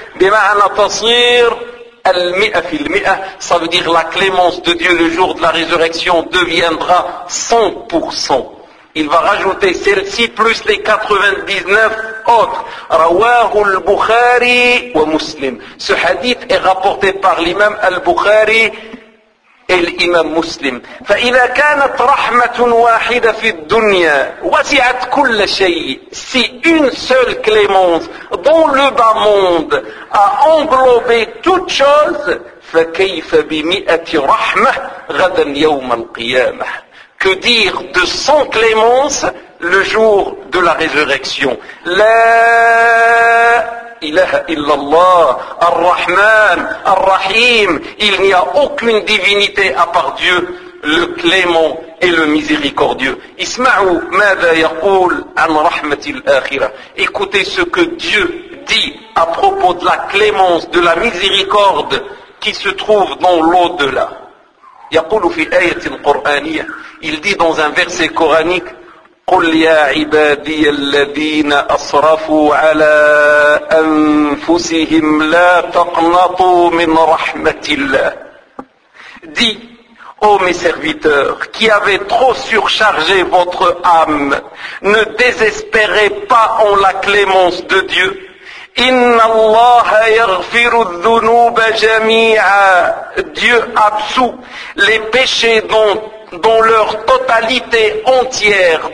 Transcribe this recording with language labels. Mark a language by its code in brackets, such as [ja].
[ar] بِمَعْنَ تَصِيرُ المئة في المئة [fr] ça veut dire la clémence de Dieu le jour de la résurrection deviendra 100%. Il va rajouter celle-ci plus les 99 autres. [ar] Rawahu al-Bukhari wa Muslim. [fr] Ce hadith est rapporté par l'imam al-Bukhari et l'imam Muslim. [ar] فإذا كانت رحمة واحدة في الدنيا وسعت كل شيء. [fr] Si une seule clémence dans le bas monde a englobé toute chose, [ar] فكيف بمئة رحمة غدا يوم القيامة. [fr] Que dire de 100 clémences le jour de la résurrection? [ar] La ilaha illallah, ar-Rahman, ar-Rahim, [fr] il n'y a aucune divinité à part Dieu, le clément et le miséricordieux. [ar] Isma'u mada yaqul an rahmati al-akhirah. [fr] Écoutez ce que Dieu dit à propos de la clémence, de la miséricorde qui se trouve dans l'au-delà. [ar] Yaqulu fi ayatin quraniya. [fr] Il dit dans un verset coranique: [ar] قُلْ يَا عِبَادِيَ الَّذِينَ أَصْرَفُوا عَلَىٰ أَنفُسِهِمْ لَا تَقْنَطُوا مِنْ رَحْمَةِ اللَّهِ. [fr] Dis, ô mes serviteurs, qui avez trop surchargé votre âme, ne désespérez pas en la clémence de Dieu. [ar] إِنَّ اللَّهَ يَغْفِرُ الذُّنُوبَ جَمِيعًا. [fr] Dieu absout les péchés dans leur totalité entière.